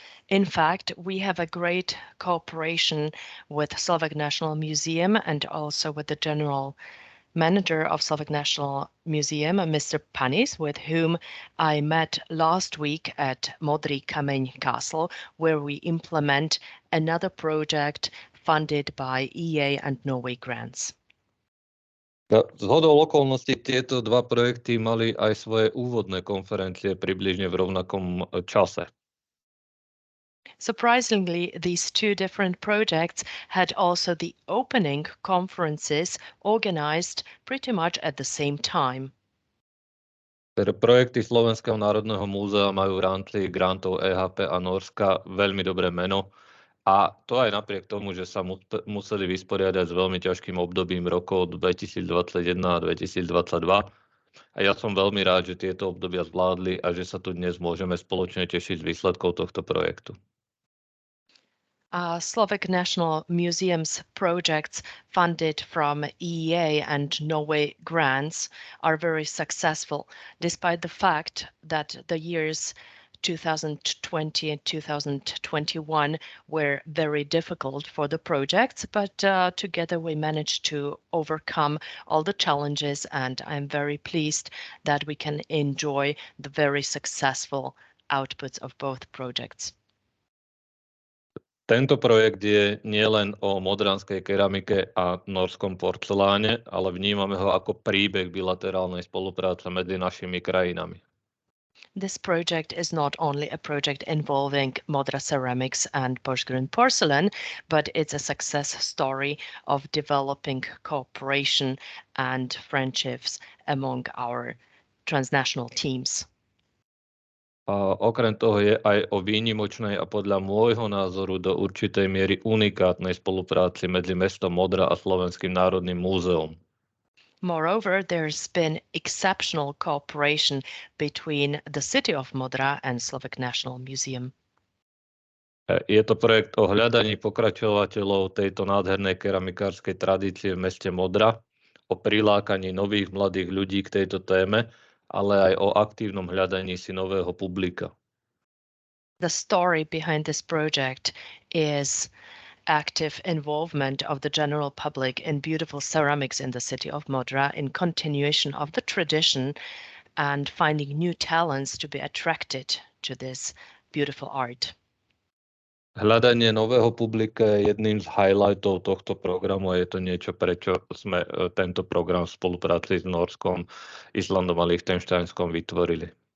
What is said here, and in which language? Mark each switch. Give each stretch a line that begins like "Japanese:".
English: In fact, we have a great cooperation with Slovak National Museum and also with the general manager of Slovak National Museum, Mr. Panis, with whom I met last week at Modrý kameň Castle, where we implement another project funded by EA and Norway grants.
Slovak: Zhodou okolností tieto dva projekty mali aj svoje úvodné konferencie približne v rovnakom čase.
English: Surprisingly, these two different projects had also the opening conferences organized pretty much at the same time.
Slovak: Projekty Slovenského národného múzea majú v rámci grantov EHP a Norska veľmi dobré meno a to aj napriek tomu, že sa museli vysporiadať s veľmi ťažkým obdobím rokov 2021 a 2022. A ja som veľmi rád, že tieto obdobia zvládli a že sa tu dnes môžeme spoločne tešiť z výsledkov tohto projektu.
English: Slovak National Museum's projects funded from EEA and Norway grants are very successful, despite the fact that the years 2020 and 2021 were very difficult for the projects, but together we managed to overcome all the challenges, and I'm very pleased that we can enjoy the very successful outputs of both projects.
Slovak: Tento projekt je nielen o modranskej keramike a norskom porceláne, ale vnímame ho ako príbeh bilaterálnej spolupráce medzi našimi krajinami.
English: This project is not only a project involving Modra ceramics and Porsgrunn porcelain, but it's a success story of developing cooperation and friendships among our transnational teams.
Slovak: A okrem toho je aj o výnimočnej a podľa môjho názoru do určitej miery unikátnej spolupráci medzi mestom Modra a Slovenským národným múzeom.
English: Moreover, there's been exceptional cooperation between the city of Modra and Slovak National Museum.
Slovak: Je to projekt o hľadaní pokračovateľov tejto nádhernej keramikárskej tradície v meste Modra, o prilákaní nových mladých ľudí k tejto téme, ale aj o aktívnom hľadaní si nového publika.
English: The story behind this project is active involvement of the general public in beautiful ceramics in the city of Modra, in continuation of the tradition and finding new talents to be attracted to this beautiful art.
Slovak: Hľadanie nového publika je jedným z highlightov tohto programu a je to niečo, prečo sme tento program v spolupráci s Norskom, Islandom a Liechtensteinskom vytvorili.